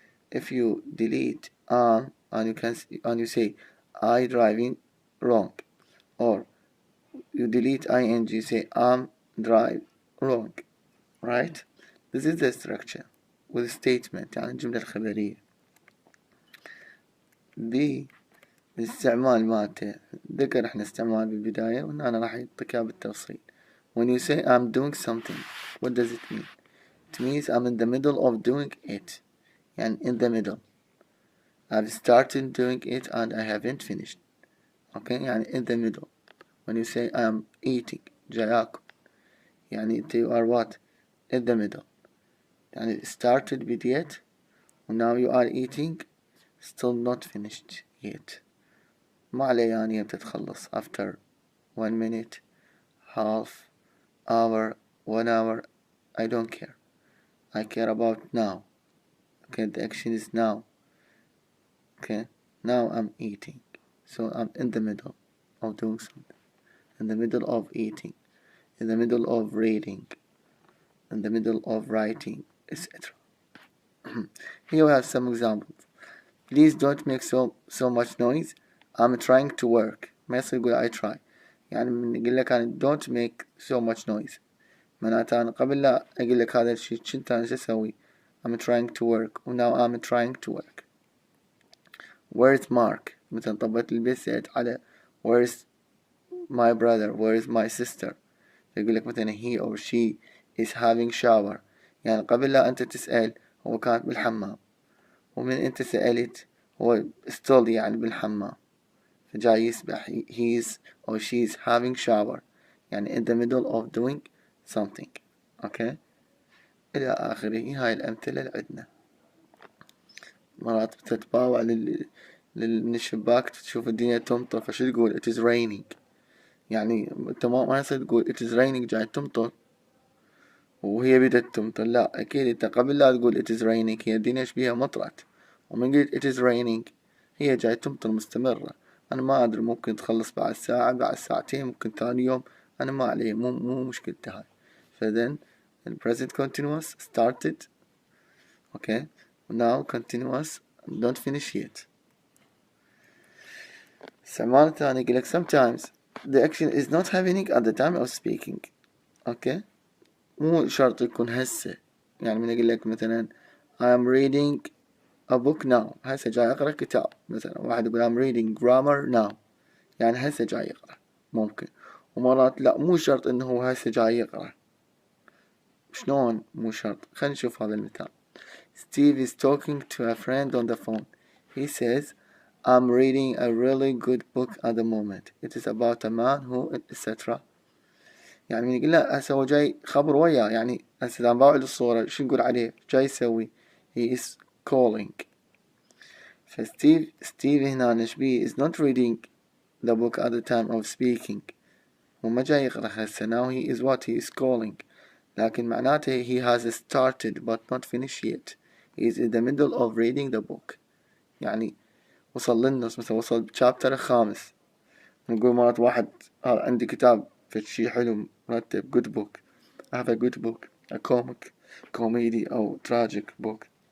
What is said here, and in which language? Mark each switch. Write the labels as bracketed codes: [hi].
[en] If you delete and you say I driving, wrong, or you delete ing, you say drive, wrong, right? This is the structure with statement، [ar] يعني الجملة الخبرية. الاستعمال مالته ذكر احنا استعمال بالبداية، وهنا راح يعطيك اياه بالتفصيل. [en] When you say I'm doing something, what does it mean? It means I'm in the middle of doing it. يعني in the middle. I've started doing it and I haven't finished. Okay, يعني in the middle. When you say I'm eating, [ar] جاي آكل، [en] يعني you are what? In the middle. يعني started بديت and now you are eating, still not finished yet. [ar] ما عليه يعني امتى تخلص. [en] After 1 minute, half hour, 1 hour, I don't care. I care about now. Okay, the action is now. Okay, now I'm eating, so I'm in the middle of doing something, in the middle of eating, in the middle of reading, in the middle of writing, etc. Here we have some examples. Please don't make so much noise. I'm trying to work. [ar] ما يصير يقول [en] I try. [ar] يعني من يقول لك أنا [en] don't make so much noise، [ar] معناته أنا قبل لا أقول لك هذا الشيء كنت أنا شو أسوي؟ [en] I'm trying to work [ar] و [en] now I'm trying to work. Where's Mark؟ [ar] مثلا طبت البيت سألت على [en] where's my brother, where's my sister. [ar] يقول لك مثلا [en] he or she is having shower، [ar] يعني قبل لا أنت تسأل هو كان بالحمام، ومن أنت سألت هو still يعني بالحمام، فجاي يسبح. [en] He's or she's having shower، يعني in the middle of doing something. [ar] أوكي، إلى آخره. هاي الأمثلة اللي عندنا. مرات تتباوع من الشباك تشوف الدنيا تمطر، فشو تقول [en] it is raining. [ar] يعني انت ما يصير تقول [en] it is raining [ar] جاي تمطر وهي بدت تمطر، لا أكيد انت قبل لا تقول it is raining هي الدنيا بيها مطرت، ومن قلت it is raining هي جاي تمطر مستمرة. أنا ما أدري، ممكن تخلص بعد ساعة، بعد ساعتين، ممكن ثاني يوم، أنا ما علي، مو مشكلتي هاي. [en] فthen the present continuous started. okay, now continuous don't finish yet. [ar] استعمال الثاني يقولك [en] sometimes the action is not happening at the time of speaking. [ar] okay, مو شرط يكون هسه. يعني من يقول لك مثلا [en] I am reading a book now، [ar] هسه جاي أقرأ كتاب. مثلا واحد يقول [en] I'm reading grammar now، [ar] يعني هسه جاي يقرأ. ممكن. ومرات لا، مو شرط إنه هو هسه جاي يقرأ. شلون مو شرط؟ خلينا نشوف هذا المثال. [en] Steve is talking to a friend on the phone. He says I'm reading a really good book at the moment. It is about a man who etc. [ar] يعني من يقول لا هسه هو جاي خبر وياه، يعني هسه إذا نباوع الصورة شو نقول عليه؟ جاي يسوي [en] he is calling. [ar] فستيف هنا نشبيه [en] is not reading the book at the time of speaking. [ar] وما جاي يقرأ هسه. [en] now he is what he is calling. لكن معناته he has started but not finished yet. he is in the middle of reading the book. [ar] يعني وصل للنص، مثلا وصل chapter الخامس. نقول مرات واحد عندي كتاب فشي حلو مرتب [en] good book. I have a good book, a comic, comedy أو tragic book.